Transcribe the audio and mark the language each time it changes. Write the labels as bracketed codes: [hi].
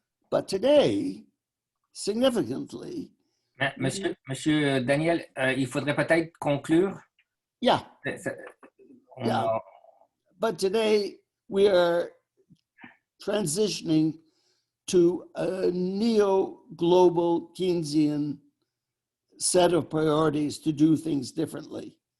[en] But today, significantly, [fr] Monsieur Daniel, il faudrait peut-être conclure. [en] Yeah. Yeah. But today we are transitioning to a neo-global Keynesian set of priorities to do things differently.